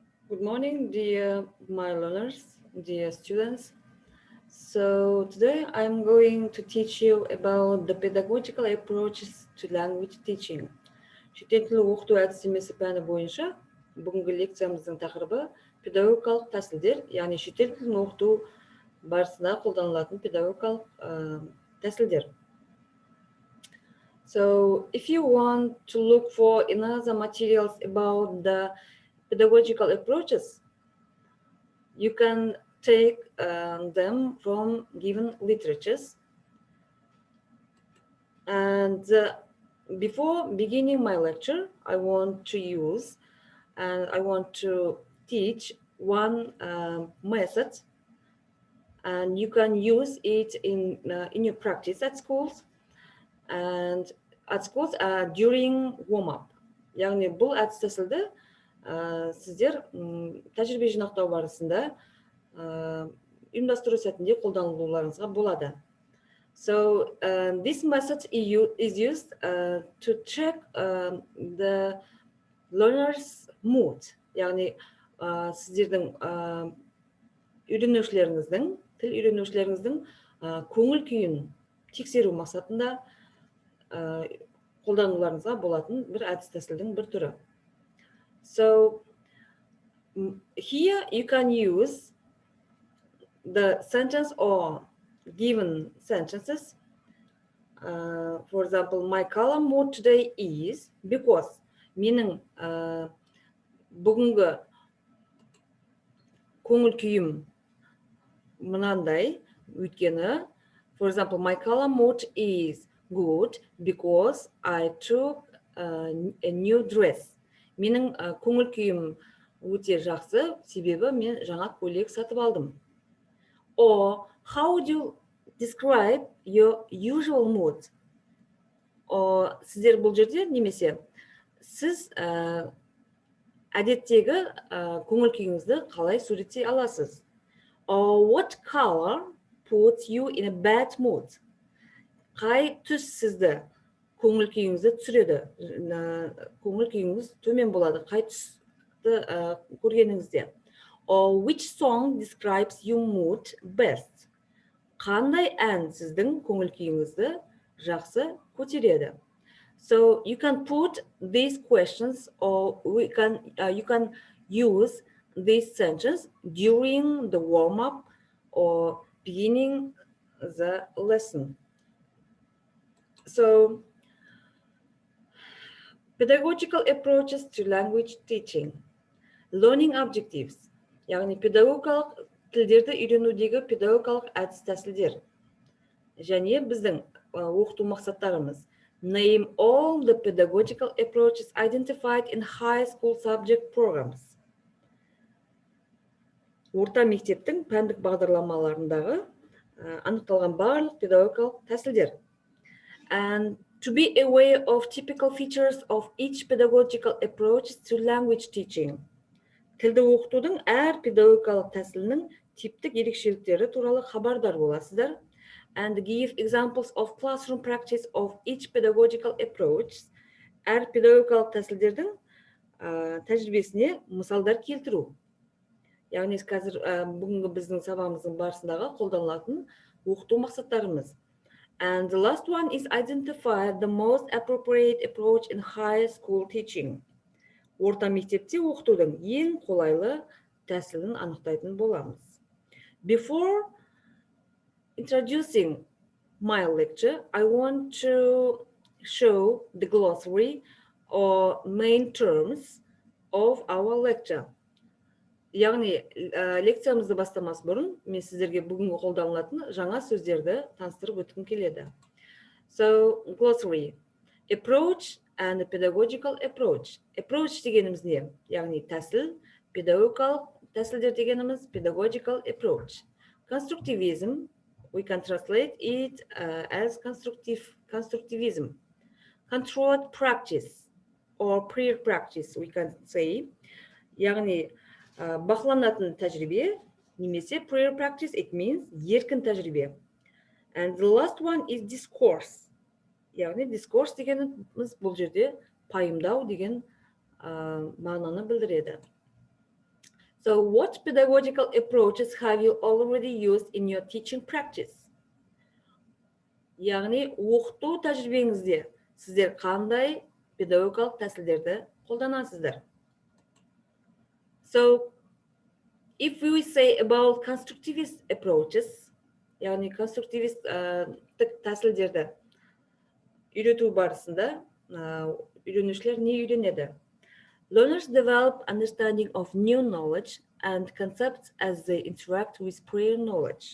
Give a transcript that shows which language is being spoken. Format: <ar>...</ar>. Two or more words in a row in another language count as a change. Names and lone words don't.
<en>Good morning, dear my learners, dear students. So today I'm going to teach you about the pedagogical approaches to language teaching.</en> <kk>Шетел тілі оқыту әдістемесі пәні бойынша бүгінгі лекциямыздың тақырыбы педагогикалық тәсілдер, яғни шетел тілін оқыту барысында қолданылатын педагогикалық тәсілдер.</kk> <en>So if you want to look for another materials about the pedagogical approaches, you can take them from given literatures. And before beginning my lecture, I want to teach one method, and you can use it in your practice at schools and during warm-up.</en> <kk>яғни бұл әдіс тәсілді сіздер тәжірибе жинақтау барысында ұйымдастыру сәтінде қолданылуларыңызға болады.</kk> <en>So this method is used to check the learner's mood.</en> <kk>яғни сіздердің тіл үйренушілеріңіздің көңіл күйін тексеру мақсатында қолдануларыңызға болатын бір әдіс тәсілдің бір түрі.</kk> <en>So here you can use the sentence or given sentences. For example, my color mood today is because</en> <kk>менің бүгінгі көңіл күйім мынандай, өйткені,</kk> <en>for example, my color mood is good because I took a new dress.</en> <kk>Менің көңіл күйім өте жақсы, себебі мен жаңа көйлек сатып алдым.</kk> <en>Or how would you describe your usual mood?</en> <kk>Сіздер бұл жерде немесе сіз әдеттегі көңіл күйіңізді қалай суреттей аласыз?</kk> <en>Or what color puts you in a bad mood?</en> <kk>Қай түс сізді көңіл күйіңізді түсіреді? Көңіл күйіңіз төмен болады, қай түсті көргеніңізде?</kk> <en>Or which song describes your mood best?</en> <kk>Қандай ән сіздің көңіл күйіңізді жақсы көтереді?</kk> <en>So you can put these questions or you can use this sentence during the warm-up or beginning the lesson. So pedagogical approaches to language teaching. Learning objectives.</en> <kk>яғни педагогикалық тілдерді үйренудегі педагогикалық әдіс тәсілдер. Және біздің оқыту мақсаттарымыз.</kk> <en>Name all the pedagogical approaches identified in high school subject programs.</en> <kk>Орта мектептің пәндік бағдарламаларындағы анықталған барлық педагогикалық тәсілдер.</kk> <en>And to be aware of typical features of each pedagogical approach to language teaching.</en> <kk>Тілді оқытудың әр педагогикалық тәсілінің типтік ерекшеліктері туралы хабардар боласыздар.</kk> <en>And give examples of classroom practice of each pedagogical approach.</en> <kk>Әр педагогикалық тәсілдердің тәжірибесіне мысалдар келтіру. Яғни қазір бүгінгі біздің сабағымыздың барысындағы қолданылатын оқыту мақсаттарымыз.</kk> <en>And the last one is identify the most appropriate approach in high school teaching.</en> <kk>Орта мектепте оқытудың ең қолайлы тәсілін анықтайтын боламыз.</kk> <en>Before introducing my lecture, I want to show the glossary or main terms of our lecture.</en> <kk>Яғни, лекциямызды бастамас бұрын, мен сіздерге бүгінгі қолданылатын жаңа сөздерді таныстырып өткім келеді.</kk> <en>So, glossary. Approach and pedagogical approach.</en> <kk>Approach дегеніміз не? Яғни тәсіл, педагогикалық тәсілдер дегеніміз</kk> <en>pedagogical approach. Constructivism, we can translate it as constructivism. Controlled practice or prior practice, we can say.</en> <kk>Яғни бақыланатын тәжірибе, немесе</kk> <en>prior practice, it means</en> <kk>еркін тәжірибе.</kk> <en>And the last one is discourse.</en> <kk>Яғни discourse дегеніміз бұл жерде пайымдау деген мағынаны білдіреді.</kk> <en>So what pedagogical approaches have you already used in your teaching practice?</en> <kk>Яғни оқыту тәжірибеңізде сіздер қандай педагогикалық тәсілдерді қолданасыздар?</kk> <en>So if we say about constructivist approaches,</en> <kk>яғни конструктивист тәсілдерді үйрету барысында үйренушілер не үйренеді?</kk> <en>Learners develop understanding of new knowledge and concepts as they interact with prior knowledge.</en>